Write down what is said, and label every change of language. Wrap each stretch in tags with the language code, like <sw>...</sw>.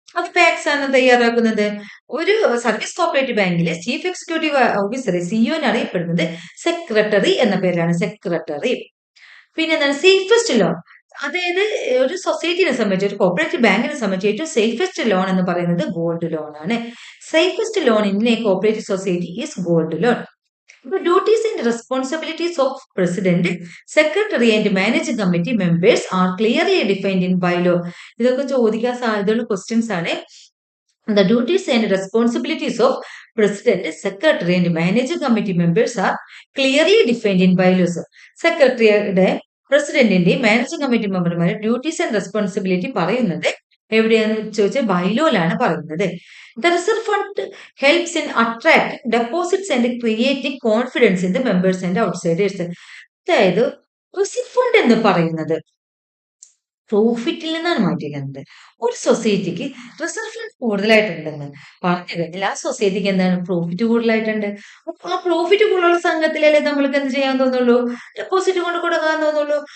<ml>അത് പാക്സ് ആണ് തയ്യാറാക്കുന്നത്. ഒരു സർവീസ് കോപ്പറേറ്റീവ് ബാങ്കിലെ ചീഫ് എക്സിക്യൂട്ടീവ് ഓഫീസറെ സിഇഒ അറിയപ്പെടുന്നത് സെക്രട്ടറി എന്ന പേരാണ്. സെക്രട്ടറി. പിന്നെ എന്താണ്? Safest loan. അതായത് ഒരു സൊസൈറ്റിനെ സംബന്ധിച്ച്, ഒരു കോപ്പറേറ്റീവ് ബാങ്കിനെ സംബന്ധിച്ച് ഏറ്റവും സേഫസ്റ്റ് ലോൺ എന്ന് പറയുന്നത് ഗോൾഡ് ലോൺ ആണ്.</ml> <en>Safest loan in a cooperative society is gold loan. The duties and responsibilities of President, Secretary and Managing Committee members are clearly defined in bylaw.</en> <ml>ഇതൊക്കെ ചോദിക്കാൻ സാധ്യതയുള്ള ക്വസ്റ്റ്യൻസ് ആണ്.</ml> <en>The duties and responsibilities of President, Secretary and Managing Committee members are clearly defined in bylaws.</en> <ml>സെക്രട്ടറിയുടെ, പ്രസിഡന്റിന്റെ, managing committee മെമ്പർമാരുടെ duties and responsibility പറയുന്നത് എവിടെയാന്ന് ചോദിച്ചാൽ ബൈലോയിലാണ് പറയുന്നത്.</ml> <en>The reserve fund helps in attracting deposits and creating confidence in the members and outsiders.</en> <ml>അതായത് reserve fund എന്ന് പറയുന്നത് പ്രോഫിറ്റിൽ നിന്നാണ് മാറ്റിയിരിക്കുന്നത്. ഒരു സൊസൈറ്റിക്ക് റിസർവ് ഫണ്ട് കൂടുതലായിട്ടുണ്ടെന്ന് പറഞ്ഞു കഴിഞ്ഞാൽ ആ സൊസൈറ്റിക്ക് എന്താണ്? പ്രോഫിറ്റ് കൂടുതലായിട്ടുണ്ട്. ആ പ്രോഫിറ്റ് കൂടുതലുള്ള സംഘത്തിലല്ലേ നമ്മൾക്ക് എന്ത് ചെയ്യാൻ തോന്നുള്ളൂ? ഡെപ്പോസിറ്റ് കൊണ്ട് കൊടുക്കാൻ തോന്നുള്ളൂ.</ml>